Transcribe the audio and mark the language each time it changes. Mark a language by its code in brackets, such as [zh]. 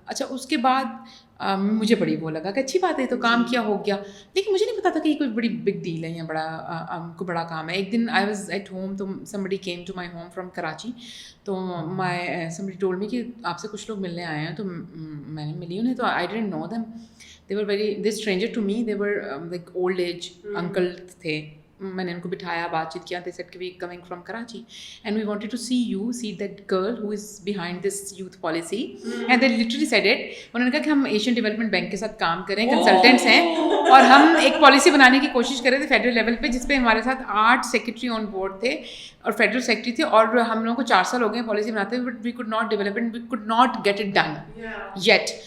[ur] اچھا اس کے بعد مجھے بڑی وہ لگا کہ اچھی بات ہے, تو کام کیا ہو گیا. لیکن مجھے نہیں پتا تھا کہ یہ کوئی بڑی بگ ڈیل ہے یا کوئی بڑا کام ہے. ایک دن [en] I was at home, [ur] تو [en] somebody came to my home from [ur] Karachi. تو [en] somebody told me [ur] کہ آپ سے کچھ لوگ ملنے آئے ہیں. تو میں نے ملی انہیں, تو [en] I didn't know them. they stranger to me, they were like old age uncle تھے. [ur] میں نے ان کو بٹھایا, بات چیت کیا. [en] they said کہ we coming from Karachi and we wanted to see that girl who is behind this youth policy. and they literally said it. [ur] انہوں نے کہا کہ ہم ایشین ڈیولپمنٹ بینک کے ساتھ کام کریں, کنسلٹنٹس ہیں, اور ہم ایک پالیسی بنانے کی کوشش کر رہے تھے فیڈرل لیول پہ, جس پہ ہمارے ساتھ 8 سیکریٹری آن بورڈ تھے اور فیڈرل سیکریٹری تھے, اور ہم لوگوں کو 4 سال ہو گئے پالیسی بناتے ہوئے, [en] But we could not develop it, we could not get it done yet.